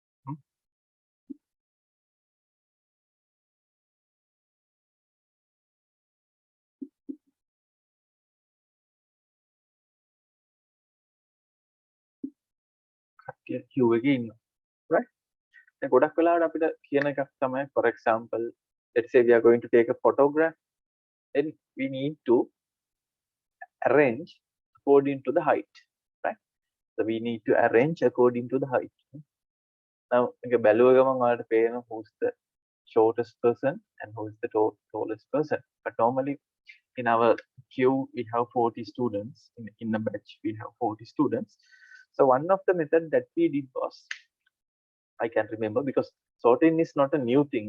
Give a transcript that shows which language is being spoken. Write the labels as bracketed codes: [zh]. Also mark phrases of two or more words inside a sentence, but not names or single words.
[en] Queue again, right? [si] ගොඩක් වෙලාවට අපිට කියන එකක් තමයි, [en] for example, let's say we are going to take a photograph, then we need to arrange according to the height, right? So we need to arrange according to the height. Now [si] බැලුව ගමන් ඔයාලට පේනවා [en] who's the shortest person and who is the tallest person. But normally in our queue we have 40 students. In a batch we have 40 students. So one of the method that we did was, I can remember, because sorting is not a new thing.